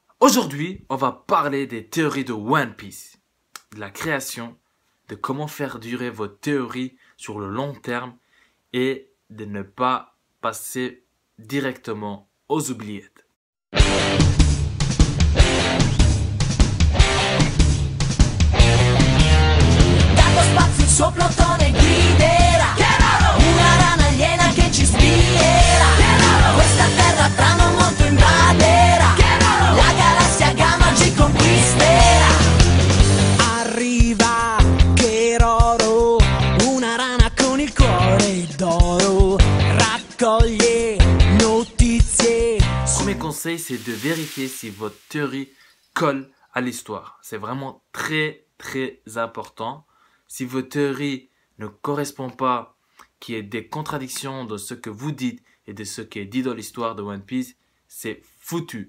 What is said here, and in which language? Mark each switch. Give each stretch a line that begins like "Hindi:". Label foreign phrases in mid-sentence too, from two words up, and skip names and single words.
French: Aujourd'hui, on va parler des théories de One Piece, de la création, de comment faire durer vos théories sur le long terme et de ne pas passer directement aux oubliettes.
Italian: Dato spazio il suo plotone griderà una rana aliena che ci spierà. Questa terra tra non molto invaderà. La galassia gamma ci conquisterà. Arriva Keroro, una rana con il cuore d'oro. Raccoglie notizie.
French: Premier conseil, c'est de vérifier si votre théorie colle à l'histoire. C'est vraiment très important. Si votre théorie ne correspond pas, qu'il y ait des contradictions de ce que vous dites et de ce qui est dit dans l'histoire de One Piece, c'est foutu.